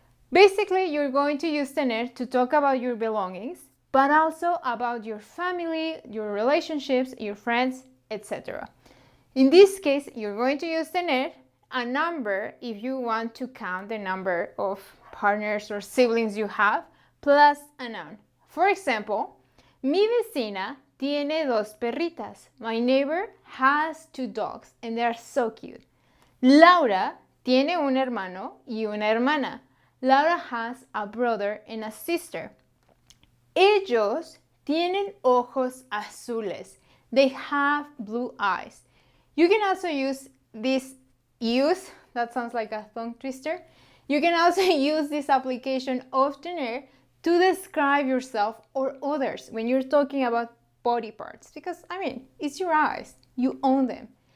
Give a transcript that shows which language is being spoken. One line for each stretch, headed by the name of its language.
English: Basically, you're going to use tener to talk about your belongings, but also about your family, your relationships, your friends, etc. In this case, you're going to use tener, a number if you want to count the number of partners or siblings you have, plus a noun. For example,
Spanish: mi vecina tiene dos perritas.
English: My neighbor has two dogs and they are so cute.
Spanish: Laura tiene un hermano y una hermana.
English: Laura has a brother and a sister.
Spanish: Ellos tienen ojos azules.
English: They have blue eyes. You can also use this use, that sounds like a tongue twister. You can also use this application of tener to describe yourself or others when you're talking about body parts because, it's your eyes. You own them.